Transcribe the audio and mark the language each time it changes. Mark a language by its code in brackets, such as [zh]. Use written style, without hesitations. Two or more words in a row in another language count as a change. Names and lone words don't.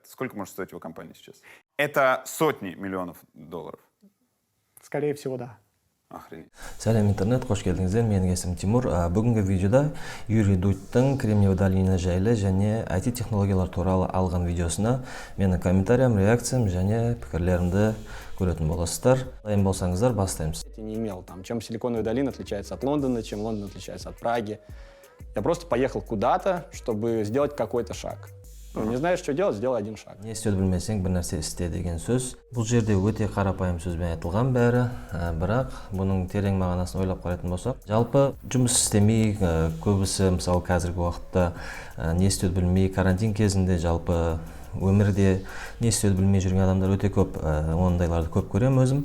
[ru] Сколько может стоить его компания сейчас? Это сотни миллионов долларов. Скорее всего, да. Охренеть. [kk] Сәлем интернет, қош келдіңіздер. Менің есімім Тимур. Бүгінгі видеода Юрий Дудьтың [ru] Кремниевый долина [kk] жайлы және IT технологиялар туралы алған видеосына менің комментариям, реакциям және пікірлерімді көретін боласыздар. Дайын болсаңыздар, бастаймыз. [ru] Я не имел там, чем Силиконовая долина отличается от Лондона, чем Лондон отличается от Праги. Я просто поехал куда-то, чтобы сделать какой-то шаг. Не знаешь, что делать, сделай один шаг. [kk] Не істеуді білмесең, бір нәрсе істе деген сөз. Бұл жерде өте қарапайым сөзбен айтылған бәрі, бірақ бұның терең мағынасын ойлап қарайтын болсақ, жалпы жұмыс істемей, көбісі мысалы қазіргі уақытта не істеуді білмей, карантин кезінде жалпы өмірде не істеуді білмей жүрген адамдар өте көп, ондайларды көп көремін өзім.